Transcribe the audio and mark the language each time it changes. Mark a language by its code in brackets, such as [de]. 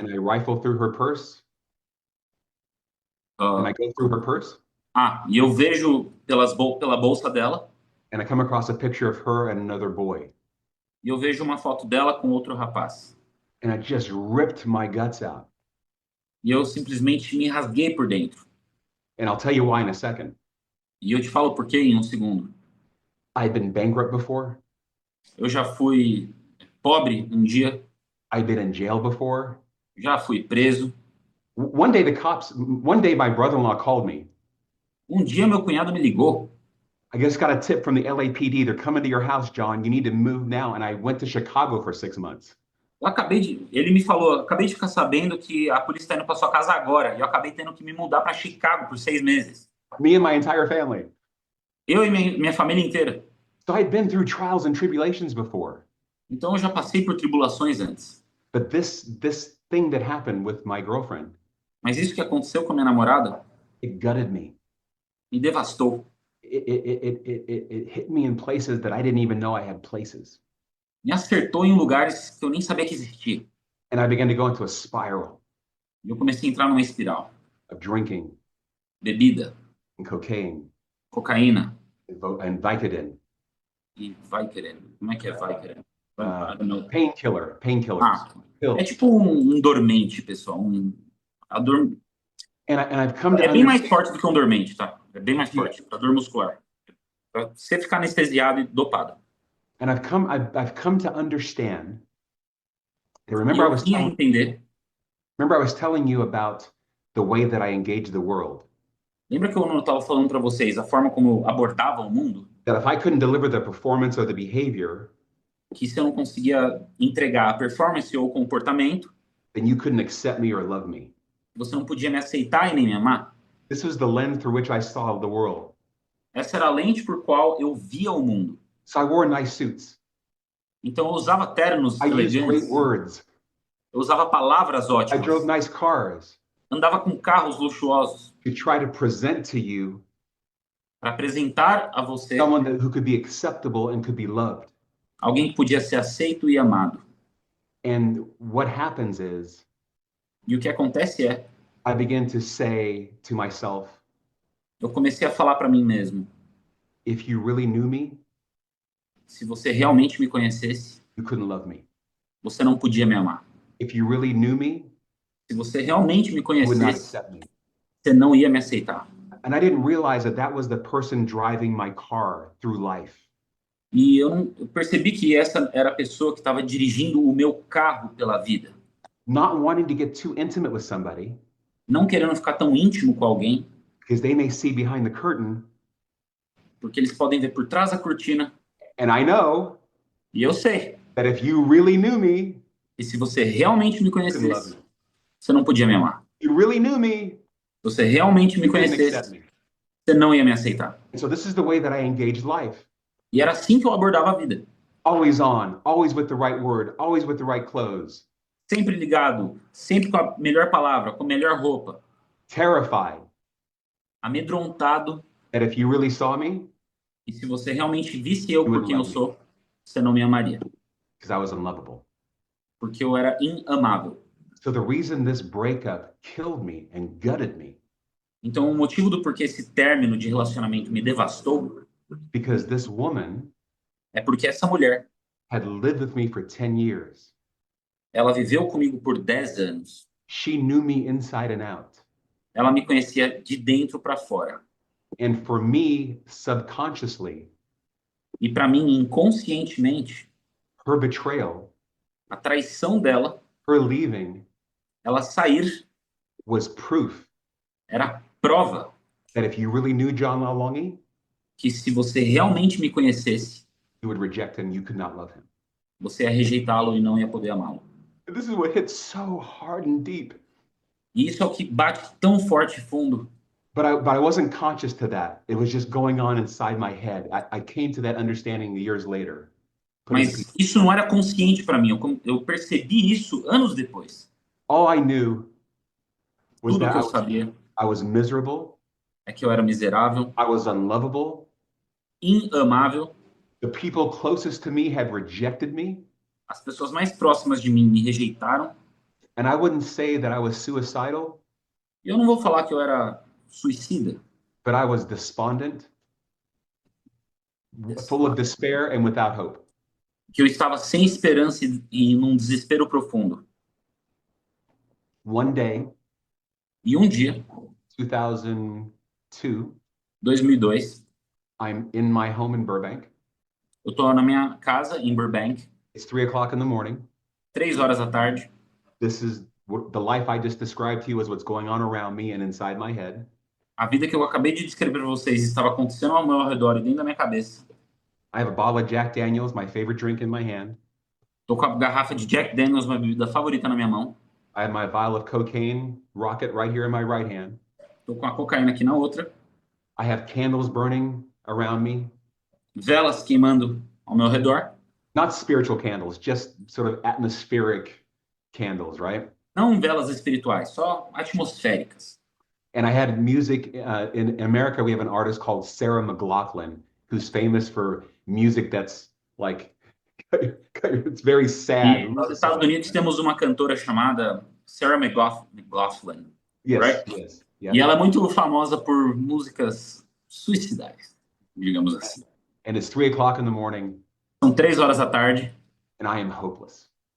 [en] and I rifle through her purse, Ah, and I go through her purse, [pt] e eu vejo pela bolsa dela, [en] and I come across a picture of her and another boy. [pt] e eu vejo uma foto dela com outro rapaz. [en] And it just ripped my guts out. [pt] E eu simplesmente me rasguei por dentro. [en] And I'll tell you why in a second. [pt] E eu te falo por quê em um segundo. [en] I'd been bankrupt before. [pt] Eu já fui pobre um dia, [en] I'd been in jail before. [pt] já fui preso. [en] One day my brother-in-law called me. [pt] Um dia meu cunhado me ligou. [en] I just got a tip from the LAPD. They're coming to your house, John. You need to move now. And I went to Chicago for 6 months. [pt] Ele me falou, acabei de ficar sabendo que a polícia está indo para sua casa agora. E eu acabei tendo que me mudar para Chicago por 6 meses. [en] Me and my entire family. [pt] Eu e minha família inteira. [en] So I'd been through trials and tribulations before. [pt] Então eu já passei por tribulações antes. [en] But this thing that happened with my girlfriend, [pt] Mas isso que aconteceu com a minha namorada [en] it gutted me. [pt] me devastou. [en] It hit me in places that I didn't even know I had places. [pt] Me acertou em lugares que eu nem sabia que existia. [en] And I began to go into a spiral [pt] E eu comecei a entrar numa espiral. [en] of drinking [pt] Bebida, [en] and cocaine [pt] cocaína [en] and Vicodin, [pt] e vai querendo. Como é que é vai querendo? [en] I don't know. painkillers, pills. [pt] É tipo um dormente, pessoal. [en] And I've come to [pt] É bem mais [en] understand, [pt] forte do que um dormente, tá? É bem mais forte, para dor muscular. Pra você ficar anestesiado e dopado. [en] and I've come to understand. And [pt] E [en] remember, [pt] eu vim a entender. [en] I was telling you about the way that I engage the world. [pt] Lembra que eu estava falando para vocês a forma como eu abordava o mundo? [en] That if I couldn't deliver the performance or the behavior, [pt] Que se eu não conseguia entregar a performance ou o comportamento, [en] then you couldn't accept me or love me. [pt] você não podia me aceitar e nem me amar. [en] This was the lens through which I saw the world. [pt] Essa era a lente por qual eu via o mundo. [en] So I wore nice suits. [pt] Então eu usava ternos [en] I used great [pt] elegantes, [en] words. [pt] eu usava palavras [en] I drove [pt] ótimas, [en] nice cars [pt] andava com carros luxuosos [en] to try to present to you [pt] para apresentar a você [en] someone who could be acceptable and could be loved. [pt] alguém que podia ser aceito e amado. [en] And what happens is [pt] E o que acontece é, [en] I began to say to myself, [pt] eu comecei a falar para mim mesmo, [en] if you really knew me, [pt] se você realmente me conhecesse, [en] you couldn't love me. [pt] você não podia me amar. [en] If you really knew me, [pt] Se você realmente me [en] you would not [pt] conhecesse, [en] accept me. [pt] você não ia me aceitar. [en] And I didn't realize that was the person driving my car through life. [pt] E eu percebi que essa era a pessoa que estava dirigindo o meu carro pela vida. [en] not wanting to get too intimate with somebody [pt] não querendo ficar tão íntimo com alguém, [en] because they may see behind the curtain. [pt] porque eles podem ver por trás da cortina. [en] And I know [pt] E eu sei [en] that if you really knew me, [pt] que se você realmente me [en] you couldn't love [pt] conhecesse, [en] me. [pt] você não podia me amar. [en] If you really knew me, [pt] Se você realmente me [en] you couldn't accept [pt] conhecesse, [en] me. [pt] você não ia me aceitar. [en] And so this is the way that I engaged life. [pt] E era assim que eu abordava a vida. [en] Always on, always with the right word, always with the right clothes, [pt] Sempre ligado, sempre com a melhor palavra, com a melhor roupa. [en] terrified [pt] Amedrontado. [en] that if you really saw me, [pt] E se você realmente visse eu [en] You [pt] por [en] wouldn't [pt] quem eu [en] love me. [pt] sou, você não me amaria. [en] because I was unlovable. [pt] Porque eu era inamável. [en] So the reason this breakup killed me and gutted me, [pt] Então, o motivo do porquê esse término de relacionamento me devastou [en] because this woman [pt] é porque essa mulher, [en] had lived with me for 10 years. [pt] ela viveu comigo por 10 anos. [en] She knew me inside and out. [pt] Ela me conhecia de dentro para fora. [en] And for me, subconsciously, [pt] E para mim, inconscientemente, [en] her betrayal, [pt] a traição dela, [en] her leaving, [pt] ela sair, [en] was proof [pt] era prova [en] that if you really knew John Lalongi, [pt] que se você realmente me conhecesse, [en] you would reject him, you could not love him. [pt] você ia rejeitá-lo e não ia poder amá-lo. [en] And this is what hits so hard and deep. [pt] E isso é o que bate tão forte e fundo. [en] But I wasn't conscious to that. It was just going on inside my head. I came to that understanding years later. Putting [pt] Mas isso não era consciente para mim. Eu percebi isso anos depois. [en] all I knew was [pt] Tudo [en] that [pt] que eu sabia [en] I was miserable, [pt] é que eu era miserável, [en] I was unlovable, [pt] inamável. [en] the people closest to me had rejected me, [pt] As pessoas mais próximas de mim me rejeitaram. [en] and I wouldn't say that I was suicidal, [pt] E eu não vou falar que eu era suicida, [en] but I was despondent, full of despair and without hope. [pt] que eu estava sem esperança e num desespero profundo. [en] One day, [pt] E um dia, [en] 2002, [pt] 2002, [en] I'm in my home in Burbank. [pt] eu estou na minha casa em Burbank, [en] It's 3:00 in the morning. [pt] 3 horas da tarde. [en] This is the life I just described to you is what's going on around me and inside my head. [pt] A vida que eu acabei de descrever para vocês estava acontecendo ao meu redor e dentro da minha cabeça. [en] I have a bottle of Jack Daniels, my favorite drink, in my hand. [pt] Estou com a garrafa de Jack Daniels, minha bebida favorita, na minha mão. [en] I have my vial of cocaine rocket right here in my right hand. [pt] Estou com a cocaína aqui na outra. [en] I have candles burning around me. [pt] Velas queimando ao meu redor. [en] Not spiritual candles, just sort of atmospheric candles, right? [pt] Não velas espirituais, só atmosféricas. [en] And I had music. In America, we have an artist called Sarah McLachlan, who's famous for music that's like, it's very [pt] E [en] sad. [pt] nos Estados Unidos temos uma cantora chamada Sarah McLachlan. [en] Yes, right? yes, [pt] E [en] yeah. [pt] ela é muito famosa por músicas suicidárias, digamos assim. [en] And it's 3:00 in the morning, [pt] São 3 horas da tarde [en] and I am hopeless.